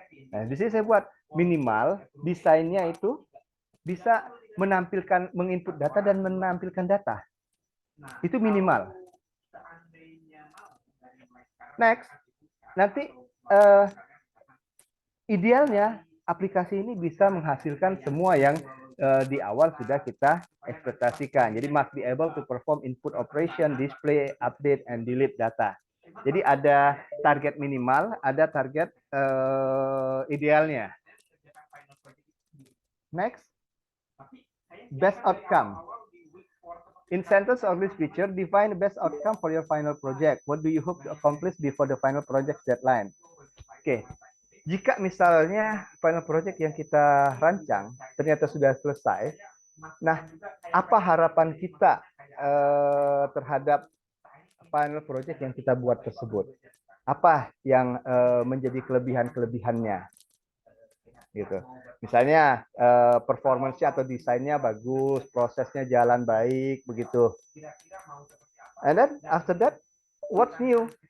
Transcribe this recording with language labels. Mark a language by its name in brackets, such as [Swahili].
[Indonesian] Nah, di sini saya buat minimal desainnya itu bisa menginput data dan menampilkan data. Itu minimal. Next, nanti idealnya aplikasi ini bisa menghasilkan semua yang di awal sudah kita ekspektasikan. Jadi [English] must be able to perform input operation, display, update, and delete data. [Indonesian] Jadi ada target minimal, ada target idealnya. [English] Next, best outcome. In sentence or list feature, define the best outcome for your final project. What do you hope to accomplish before the final project deadline? [Indonesian] Oke, jika misalnya final project yang kita rancang ternyata sudah selesai, nah apa harapan kita terhadap final project yang kita buat tersebut? Apa yang menjadi kelebihan-kelebihannya? Gitu. Misalnya performance-nya atau desainnya bagus, prosesnya jalan baik, begitu. [English] And then after that, what's new?